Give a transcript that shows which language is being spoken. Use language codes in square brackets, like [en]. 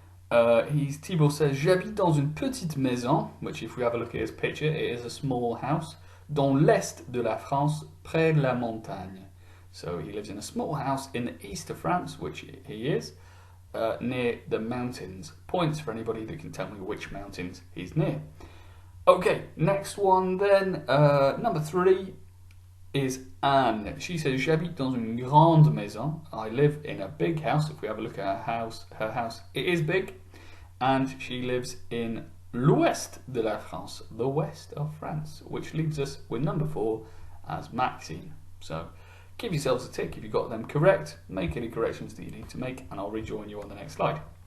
[en] Thibaut says, [fr] J'habite dans une petite maison, [en] which if we have a look at his picture, it is a small house, [fr] dans l'est de la France, près de la montagne. [en] So he lives in a small house in the east of France, which he is, near the mountains. Points for anybody that can tell me which mountains he's near. Okay, next one then, number 3 is Anne. She says, [fr] J'habite dans une grande maison. [en] I live in a big house. If we have a look at her house, it is big. And she lives in [fr] l'ouest de la France, [en] the west of France, which leaves us with number 4 as Maxine. So give yourselves a tick if you got them correct, make any corrections that you need to make, and I'll rejoin you on the next slide.